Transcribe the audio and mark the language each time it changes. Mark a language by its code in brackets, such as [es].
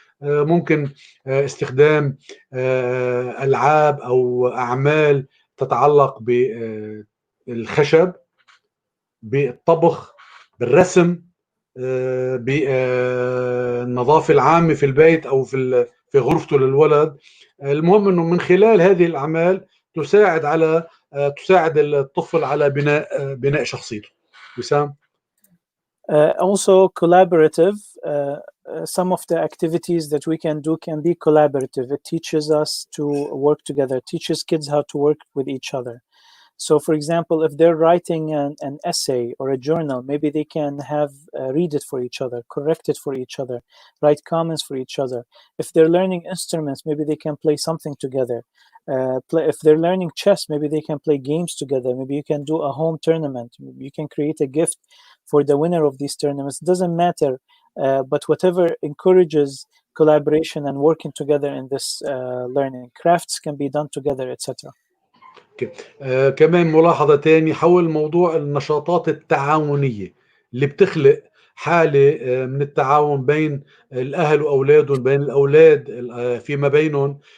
[ar] ممكن استخدام ألعاب أو أعمال تتعلق بالخشب، بالطبخ، بالرسم، بالنظافة العامة في البيت أو في غرفته للولد. المهم انه من خلال هذه الاعمال تساعد الطفل على بناء شخصيته. وسام. [en] Also collaborative. Some of the activities that we can do can be collaborative. It teaches us to work together, teaches kids how to work with each other. So, for example, if they're writing an essay or a journal, maybe they can read it for each other, correct it for each other, write comments for each other. If they're learning instruments, maybe they can play something together. If they're learning chess, maybe they can play games together. Maybe you can do a home tournament. You can create a gift for the winner of these tournaments. It doesn't matter, but whatever encourages collaboration and working together in this learning. Crafts can be done together, etc. [ar] كمان ملاحظة تاني حول موضوع النشاطات التعاونية اللي بتخلق حالة من التعاون بين الأهل وأولادهم، بين الأولاد فيما بينهم،